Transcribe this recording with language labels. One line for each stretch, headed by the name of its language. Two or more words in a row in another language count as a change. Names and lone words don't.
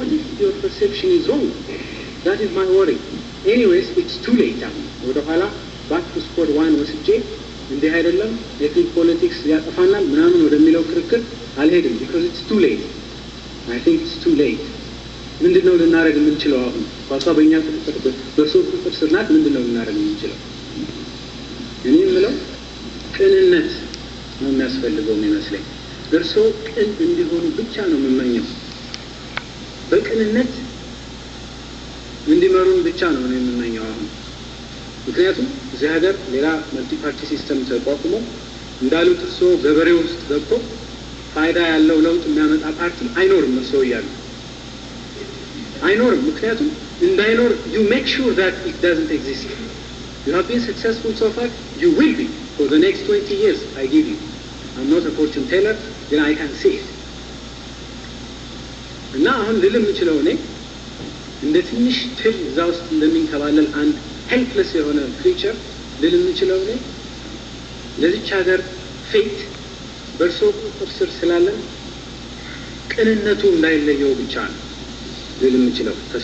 English: your perception is wrong. That is my worry. Anyways, it's too late now.
Amharic: ወደኋላ
English: back to square one
Amharic: ወስጄ እንዲህ አይደለም
English: ethnic politics
Amharic: ያጠፋናል ምናምን ወደሚለው ክርክር አልሄድም
English: because it's too late. I think it's too late.
Amharic: ምንድነው ልናደርግ የምንችለው አሁን ኳሷ በእኛ ቁጥጥር በእርሶ ቁጥጥር ስር ናት ምንድነው ልናደርግ የምንችለው እኔ የምለው ቅንነት ነው የሚያስፈልገው የሚመስለኝ እርሶ ቅን እንዲሆኑ ብቻ ነው የምመኘው በቅንነት እንዲመሩን ብቻ ነው የምመኘው አሁን ምክንያቱም እዚህ ሀገር ሌላ
English: multi party system
Amharic: ተቋቁሞ እንዳሉት እርሶ ገበሬው ውስጥ ገብቶ ፋይዳ ያለው ለውጥ የሚያመጣ ፓርቲ አይኖርም እርሶ እያሉ አይኖርም ምክንያቱም እንዳይኖር
English: you make sure that it doesn't exist you have been successful so far you will be for the next 20 years I give you I'm not a fortune teller then I can see it
Amharic: እና አሁን ልልም ይችላል እኔ እንደ ትንሽ ትል እዛ ውስጥ እንደሚንከባለል አንድ helpless የሆነ creature ልልም ይችላል እኔ ለዚች ሀገር ፌት በእርሶ ቁጥጥር ስር ስላለን ቅንነቱ እንዳይለየው ብቻ ነው ልልም ይችላል ተስፋ